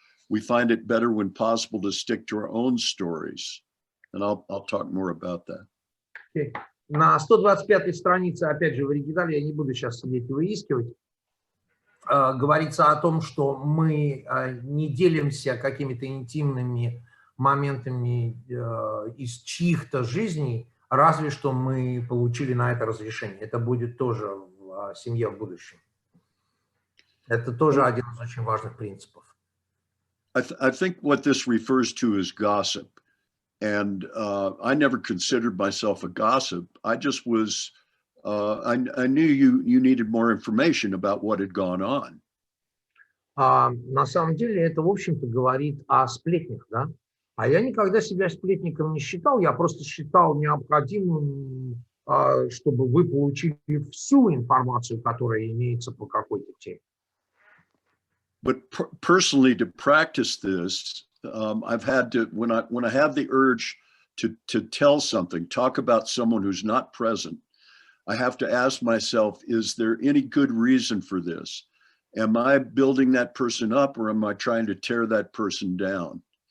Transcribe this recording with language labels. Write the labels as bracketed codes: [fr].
[en] We find it better when possible to stick to our own stories. And I'll talk more about that. Okay. [ru] На 125-й странице, опять же, в оригинале, я не буду сейчас сидеть и выискивать, говорится о том, что мы не делимся какими-то интимными моментами из чьих-то жизней, разве что мы получили на это разрешение. Это будет тоже в семье в будущем. Это тоже один из очень важных принципов. [en] I think what this refers to is gossip. And I never considered myself a gossip. I just was, I knew you needed more information about what had gone on. [ru] На самом деле это, в общем-то, говорит о сплетнях, да? А я никогда себя сплетником не считал, я просто считал необходимым, чтобы вы получили всю информацию, которая имеется по какой-то теме. [en] But personally, to practice this, I've had to, when I have the urge to tell something, talk about someone who's not present, I have to ask myself, is there any good reason for this? Am I building that person up, or am I trying to tear that person down?